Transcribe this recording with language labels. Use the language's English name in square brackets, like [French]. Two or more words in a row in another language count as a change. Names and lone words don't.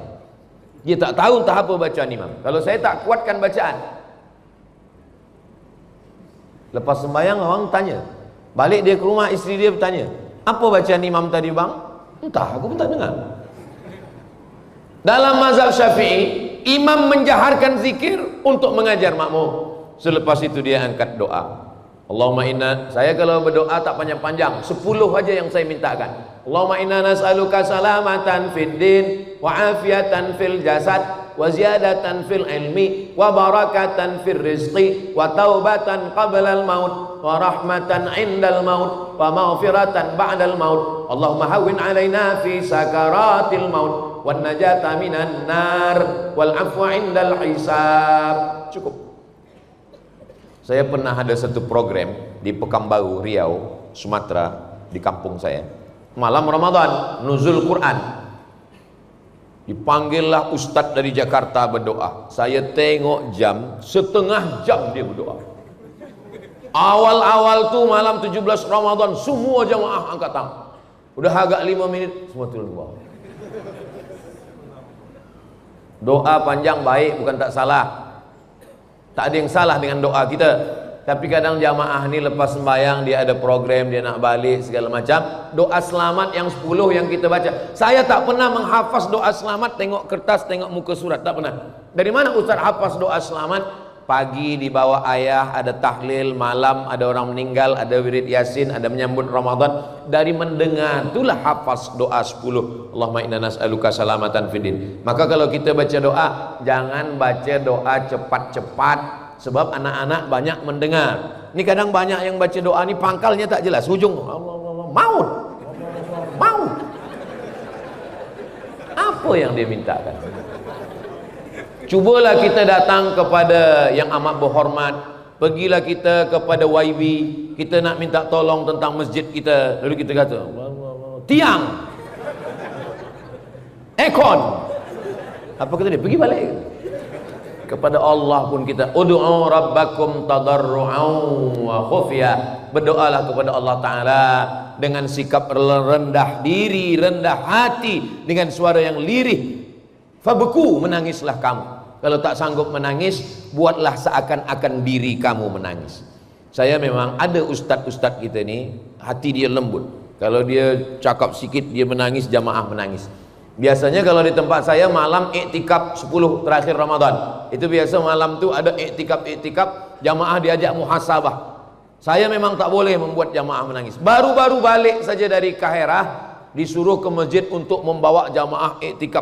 [Malay] Dia tak tahu tahap apa bacaan imam. Kalau saya tak kuatkan bacaan, lepas sembahyang orang tanya, balik dia ke rumah isteri dia bertanya, apa bacaan imam tadi bang? Entah, aku pun tak dengar. Dalam mazhab Syafi'i, imam menjaharkan zikir untuk mengajar makmum. Selepas itu dia angkat doa. [Arabic] اللهم إنا, [Malay] saya kalau berdoa tak panjang-panjang, 10 aja yang saya mintakan. [Arabic] اللهم إنا نسألك سلامة في الدين وعافية في الجسد وزيادة في العلم وبركة في الرزق وتوبة قبل الموت ورحمة عند الموت ومغفرة بعد الموت. اللهم هون علينا في سكرات الموت والنجاة من النار والعفو عند الحساب. [Malay] Cukup. Saya pernah ada satu program di Pekanbaru, Riau, Sumatera, di kampung saya. Malam Ramadan, nuzul Quran. Dipanggillah ustadz dari Jakarta berdoa. Saya tengok jam, setengah jam dia berdoa. Awal-awal tuh malam 17 Ramadan, semua jamaah angkat tangan. Udah agak 5 menit, semua turun ke bawah. Doa panjang baik, bukan tak salah. Tak ada yang salah dengan doa kita. Tapi kadang jamaah ni lepas sembahyang dia ada program, dia nak balik segala macam. Doa selamat yang 10 yang kita baca. Saya tak pernah menghafaz doa selamat, tengok kertas, tengok muka surat, tak pernah. Dari mana Ustaz hafaz doa selamat? Pagi di bawah ayah ada tahlil, malam ada orang meninggal, ada wirid yasin, ada menyambut Ramadan. Dari mendengar itulah hafaz doa 10. [Arabic] اللهم إنا نسألك سلامة في الدين. [Malay] Maka kalau kita baca doa, jangan baca doa cepat-cepat, sebab anak-anak banyak mendengar. Ini kadang banyak yang baca doa ni pangkalnya tak jelas, ujung maut. Maut. Apa yang dia mintakan? Cubalah kita datang kepada yang amat berhormat. Pergilah kita kepada YB, kita nak minta tolong tentang masjid kita. Lalu kita kata, tiang, ekon. Apa kata dia? Pergi balik. Kepada Allah pun kita [Arabic] ادعوا ربكم تضرعا وخفية. [Malay] Berdoalah kepada Allah Ta'ala dengan sikap rendah diri, rendah hati, dengan suara yang lirih. Fabku, menangislah kamu. Kalau tak sanggup menangis, buatlah seakan-akan diri kamu menangis. Saya memang ada ustadz-ustadz kita ni, hati dia lembut. Kalau dia cakap sikit, dia menangis, jamaah menangis. Biasanya kalau di tempat saya malam iktikaf 10 terakhir Ramadan. Itu biasa malam tu ada iktikaf, jamaah diajak muhasabah. Saya memang tak boleh membuat jamaah menangis. Baru-baru balik saja dari Kaherah, disuruh ke masjid untuk membawa jamaah iktikaf.